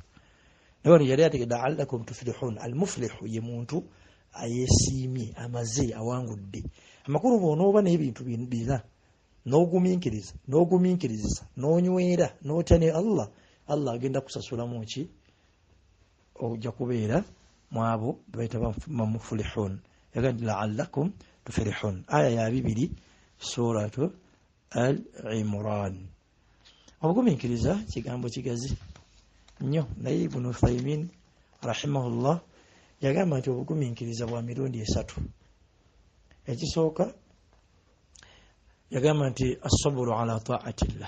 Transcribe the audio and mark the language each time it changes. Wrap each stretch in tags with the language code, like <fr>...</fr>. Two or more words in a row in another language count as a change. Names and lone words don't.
<lg>Naye yali ategedde</lg> <ar>لعلكم تفلحون.</ar> <lg>Al-muflihu ye muntu ayeesiimye amaze awangudde. Amakulu bw'onooba n'ebintu bina n'ogumiikirizisa n'onywera n'otya ne Allah agenda kusasulamu ki ojja kubeera mu abo bayita bamuflihun. Yagandi</lg> <ar>لعلكم تفلحون.</ar> <lg>Aya ya 2</lg> <ar>سورة آل عمران.</ar> <lg>Obugumiikiriza kigambo kigazi nnyo naye Ibn Uthaymin rahimahullah yagamba nti obugumiikiriza bwa mirundi 3. Ekisooka yagamba nti</lg> <ar>الصبر على طاعة الله.</ar>